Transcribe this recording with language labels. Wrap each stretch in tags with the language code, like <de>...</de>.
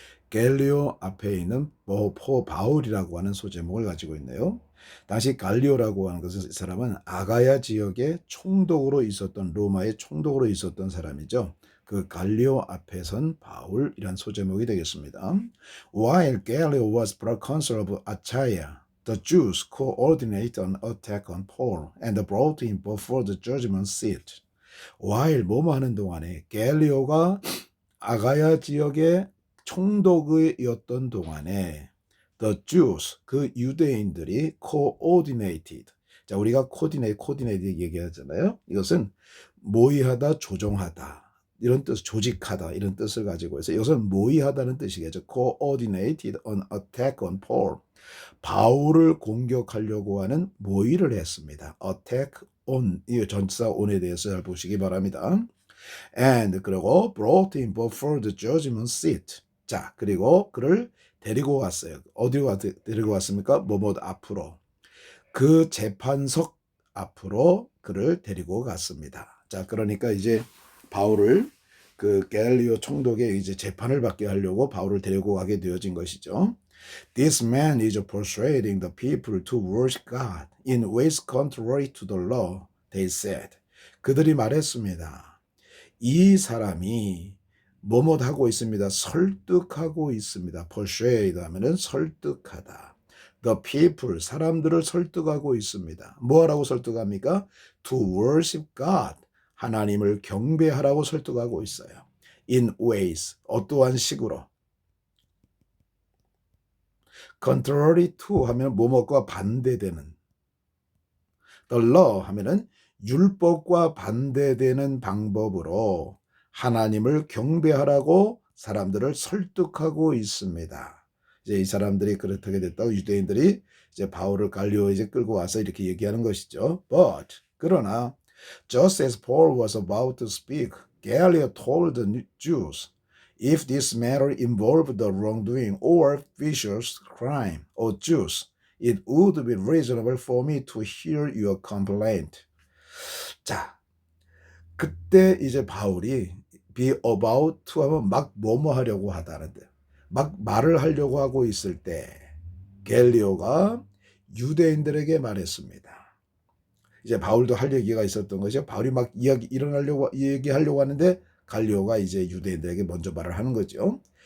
<ko>갤리오 앞에 있는 바울이라고 하는 소제목을 가지고 있네요. 당시 갈리오라고 하는 것은 이 사람은 아가야 지역의 총독으로 있었던 로마의 총독으로 있었던 사람이죠. 그 갈리오 앞에 선 바울이란 소제목이 되겠습니다.</ko> <en>While Gallio was proconsul of Achaia, the Jews coordinated an attack on Paul and brought him before the judgment seat.</en> <ko>while 뭐뭐 하는 동안에 갤리오가 아가야 지역의 총독이었던 동안에 the Jews, 그 유대인들이 coordinated. 자, 우리가 coordinate 얘기하잖아요. 이것은 모의하다, 조종하다. 이런 뜻, 조직하다 이런 뜻을 가지고 있어요. 이것은 모의하다는 뜻이겠죠.</ko> <en>coordinated an attack on Paul.</en> <ko>바울을 공격하려고 하는 모의를 했습니다. attack on, 이 전치사 on에 대해서 잘 보시기 바랍니다.</ko> <en>and</en> <ko>그리고</ko> <en>brought him before the judgment seat.</en> <ko>자, 그리고 그를 데리고 왔어요. 어디로 데리고 왔습니까? 뭐뭐 앞으로. 그 재판석 앞으로 그를 데리고 갔습니다. 자, 그러니까 이제 바울을 그 갤리오 총독의 이제 재판을 받게 하려고 바울을 데리고 가게 되어진 것이죠.</ko> <en>This man is persuading the people to worship God in ways contrary to the law, they said.</en> <ko>그들이 말했습니다. 이 사람이 뭐뭐 하고 있습니다. 설득하고 있습니다. persuade 하면은 설득하다. The people, 사람들을 설득하고 있습니다. 뭐하라고 설득합니까?</ko> <en>To worship God,</en> <ko>하나님을 경배하라고 설득하고 있어요. In ways, 어떠한 식으로. Contrary to 하면 뭐뭐과 반대되는. The law 하면은 율법과 반대되는 방법으로 하나님을 경배하라고 사람들을 설득하고 있습니다. 이제 이 사람들이 그렇게 됐다고 유대인들이 이제 바울을 갈리오에 이제 끌고 와서 이렇게 얘기하는 것이죠.</ko> <en>But</en> <ko>그러나</ko> <en>just as Paul was about to speak, Gallio told the Jews, if this matter involved the wrongdoing or vicious crime of Jews, it would be reasonable for me to hear your complaint.</en> <ko>자, 그때 이제 바울이 be about to 하면 막 뭐뭐 하려고 하다는데 막 말을 하려고 하고 있을 때 갤리오가 유대인들에게 말했습니다. 이제 바울도 할 얘기가 있었던 것이죠. 바울이 막 얘기하려고 하는데 갈리오가 이제 유대인들에게 먼저 말을 하는 거죠.</ko>